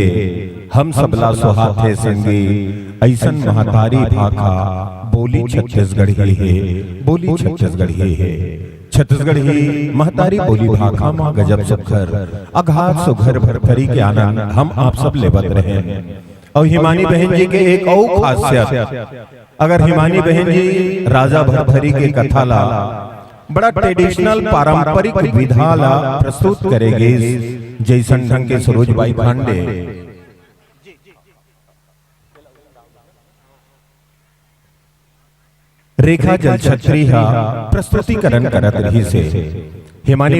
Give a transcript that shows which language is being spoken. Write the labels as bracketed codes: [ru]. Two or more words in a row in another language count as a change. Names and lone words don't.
[hne] हम सबला सुहाथे संगी ऐसन महतारी भाखा बोली छत्तीसगढ़ी है। बोली छत्तीसगढ़ी है। छत्तीसगढ़ी महतारी बोली भाखा माँ गजब सुखर अघात सुघर भरभरी के आनंद हम आप सब लेवत रहे। और हिमानी बहन जी के एक और खासियत, अगर हिमानी बहन जी राजा भरभरी के कथा ला बड़ा ट्रेडिशनल पारंपरिक विधा ला प्रस्तुत करेंगे। जैसन ढंग के सरोजबाई पांडे रेखा जल छत्री प्रस्तुतिकरण करत रही से हिमानी